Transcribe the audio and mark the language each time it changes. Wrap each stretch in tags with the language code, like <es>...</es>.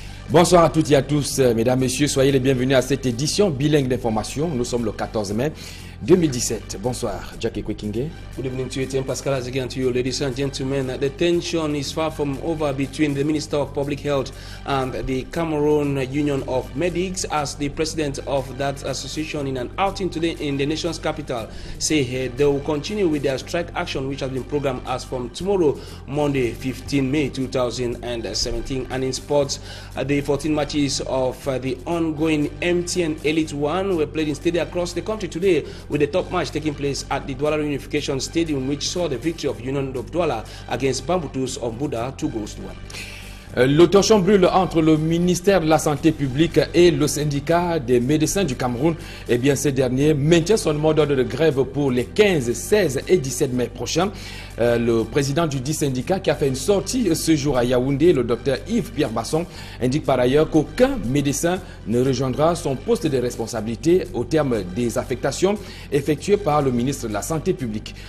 <fr>Bonsoir à toutes et à tous, mesdames, messieurs, soyez les bienvenus à cette édition bilingue d'information. Nous sommes le 14 mai 2017. Bonsoir, Jack Ekwekingé.</fr> <en>Good evening to you, Tim Pascal, as again to you, ladies and gentlemen. The tension is far from over between the Minister of Public Health and the Cameroon Union of Medics, as the president of that association, in an outing today in the nation's capital, say they will continue with their strike action, which has been programmed as from tomorrow, Monday, 15 May 2017. And in sports, the 14 matches of the ongoing MTN Elite 1 were played in stadiums across the country today, with the top match taking place at the Douala Unification Stadium, which saw the victory of Union of Douala against Bamboutos of Buda, 2-1.</en> <fr>Le torchon brûle entre le ministère de la Santé publique et le syndicat des médecins du Cameroun. Eh bien, ce dernier maintient son mot d'ordre de grève pour les 15, 16 et 17 mai prochains. Le président du dit syndicat, qui a fait une sortie ce jour à Yaoundé, le docteur Yves-Pierre Basson, indique par ailleurs qu'aucun médecin ne rejoindra son poste de responsabilité au terme des affectations effectuées par le ministre de la Santé publique.</fr>